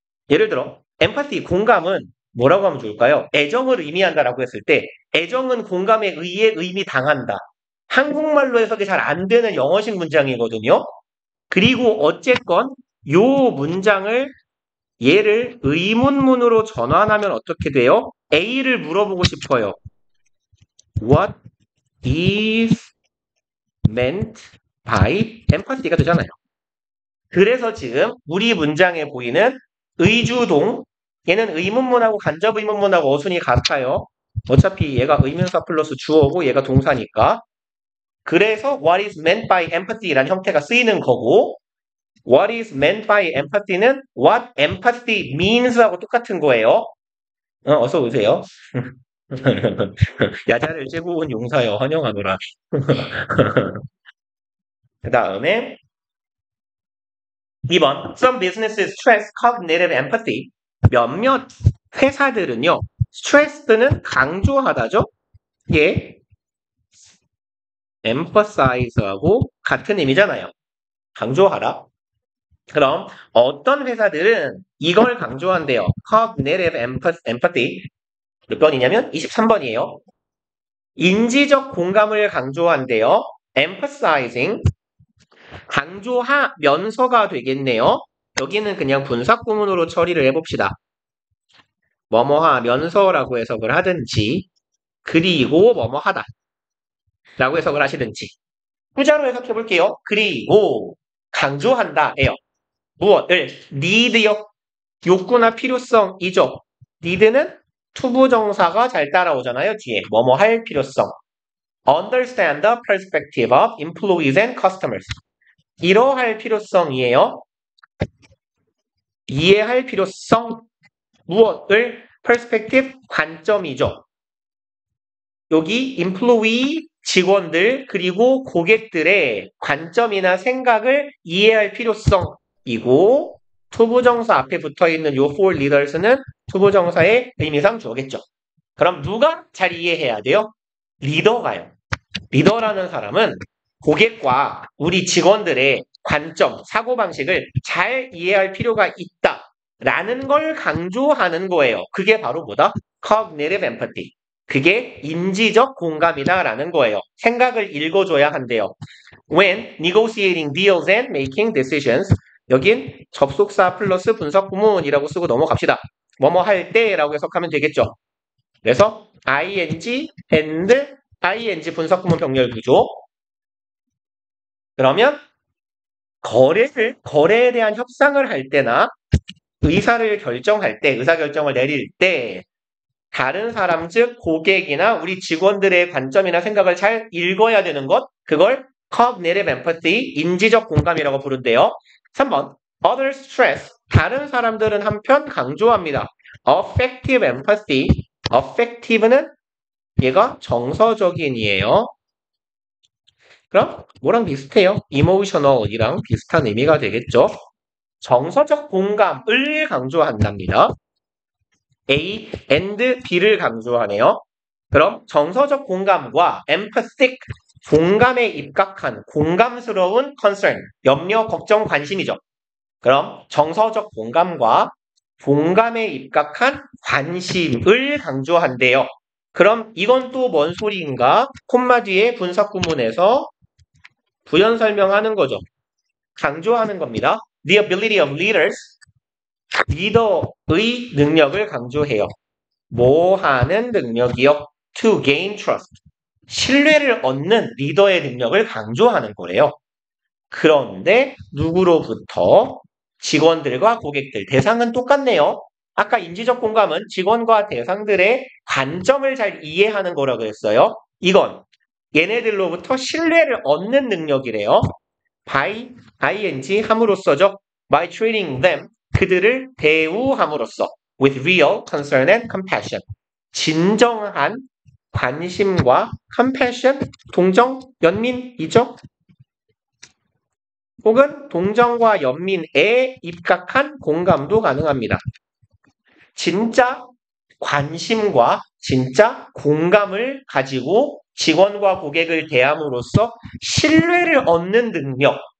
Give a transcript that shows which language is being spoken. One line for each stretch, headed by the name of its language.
Korean: 예를 들어 empathy, 공감은 뭐라고 하면 좋을까요? 애정을 의미한다라고 했을 때 애정은 공감에 의해 의미 당한다. 한국말로 해석이 잘 안 되는 영어식 문장이거든요. 그리고 어쨌건 요 문장을 얘를 의문문으로 전환하면 어떻게 돼요? A를 물어보고 싶어요.
English: What is meant by empathy
Korean: 가 되잖아요. 그래서 지금 우리 문장에 보이는 의주동, 얘는 의문문하고 간접의문문하고 어순이 같아요. 어차피 얘가 의문사 플러스 주어고 얘가 동사니까. 그래서
English: what is meant by empathy
Korean: 라는 형태가 쓰이는 거고 what is meant by empathy는
English: what empathy means
Korean: 하고 똑같은 거예요. 어서 오세요. 야자를 째고 온 용사여 환영하노라. 그 다음에 2번
English: Some businesses stress cognitive empathy.
Korean: 몇몇 회사들은요. stressed는 강조하다죠. 예, emphasize하고 같은 의미잖아요. 강조하라. 그럼 어떤 회사들은 이걸 강조한대요.
English: cognitive empathy.
Korean: 몇 번이냐면 23번이에요. 인지적 공감을 강조한대요.
English: emphasizing.
Korean: 강조하면서가 되겠네요. 여기는 그냥 분사구문으로 처리를 해봅시다. 뭐뭐하면서라고 해석을 하든지 그리고 뭐뭐하다 라고 해석을 하시든지 후자로 해석해볼게요. 그리고 강조한다예요. 무엇을? need요. 욕구나 필요성이죠. need는 투부정사가 잘 따라오잖아요. 뒤에 뭐뭐 할 필요성.
English: understand the perspective of employees and customers.
Korean: 이러할 필요성이에요. 이해할 필요성. 무엇을? perspective 관점이죠. 여기 employee 직원들 그리고 고객들의 관점이나 생각을 이해할 필요성이고 투부정사 앞에 붙어있는 요
English: for leaders
Korean: 는 투부정사의 의미상 주어겠죠. 그럼 누가 잘 이해해야 돼요? 리더가요. 리더라는 사람은 고객과 우리 직원들의 관점, 사고방식을 잘 이해할 필요가 있다라는 걸 강조하는 거예요. 그게 바로 뭐다?
English: cognitive empathy.
Korean: 그게 인지적 공감이다라는 거예요. 생각을 읽어줘야 한대요.
English: When negotiating deals and making decisions.
Korean: 여긴 접속사 플러스 분석구문이라고 쓰고 넘어갑시다. 뭐뭐 할 때라고 해석하면 되겠죠. 그래서 ing and ing 분석구문 병렬 구조. 그러면 거래에 대한 협상을 할 때나 의사를 결정할 때, 의사결정을 내릴 때 다른 사람 즉 고객이나 우리 직원들의 관점이나 생각을 잘 읽어야 되는 것, 그걸
English: cognitive empathy,
Korean: 인지적 공감이라고 부른대요. 3번
English: others stress,
Korean: 다른 사람들은 한편 강조합니다.
English: affective empathy,
Korean: affective는 얘가 정서적인이에요. 그럼 뭐랑 비슷해요? emotional이랑 비슷한 의미가 되겠죠. 정서적 공감을 강조한답니다. A and B를 강조하네요. 그럼 정서적 공감과 empathic, 공감에 입각한 공감스러운 concern, 염려, 걱정, 관심이죠. 그럼 정서적 공감과 공감에 입각한 관심을 강조한대요. 그럼 이건 또 뭔 소리인가? 콤마 뒤에 분사구문에서 부연 설명하는 거죠. 강조하는 겁니다.
English: The ability of leaders,
Korean: 리더의 능력을 강조해요. 뭐 하는 능력이요?
English: To gain trust,
Korean: 신뢰를 얻는 리더의 능력을 강조하는 거래요. 그런데 누구로부터? 직원들과 고객들. 대상은 똑같네요. 아까 인지적 공감은 직원과 대상들의 관점을 잘 이해하는 거라고 했어요. 이건 얘네들로부터 신뢰를 얻는 능력이래요.
English: by ing
Korean: 함으로써죠.
English: by treating them
Korean: 그들을 대우함으로써
English: with real concern and compassion
Korean: 진정한 관심과
English: compassion
Korean: 동정 연민이죠. 혹은 동정과 연민에 입각한 공감도 가능합니다. 진짜 관심과 진짜 공감을 가지고 직원과 고객을 대함으로써 신뢰를 얻는 능력.